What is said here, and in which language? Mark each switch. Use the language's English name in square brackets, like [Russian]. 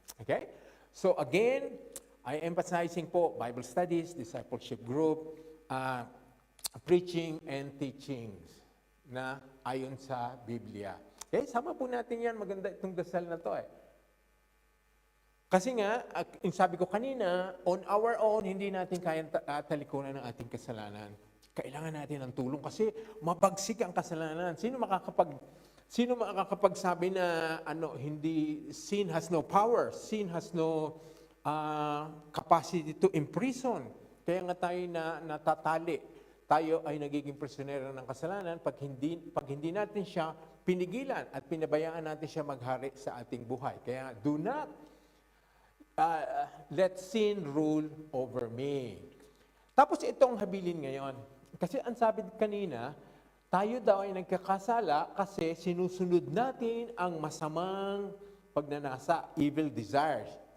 [English] Okay? So again, I emphasizing po Bible studies, discipleship group, preaching and teachings [Filipino] na ayon sa Biblia. Okay, sama po natin yan. Maganda itong dasal na to eh. Kasi nga, sabi ko kanina, [English] on our own, [Filipino] hindi natin kayang talikuran ng ating kasalanan. Kailangan natin ng tulong kasi mabagsik ang kasalanan. Sino makakapagsabi na [English] sin has no power, sin has no capacity to imprison. [Filipino] Kaya nga tayo natatali. Tayo ay nagiging prisionero ng kasalanan pag hindi natin siya pinigilan at pinabayaan natin siya maghari sa ating buhay. Kaya [English] do not let sin rule over me. [Filipino] Tapos itong habilin ngayon. Kasi ang sabi kanina, tayo daw ay nagkakasala kasi sinusunod natin ang masamang pagnanasa, [English] evil desires.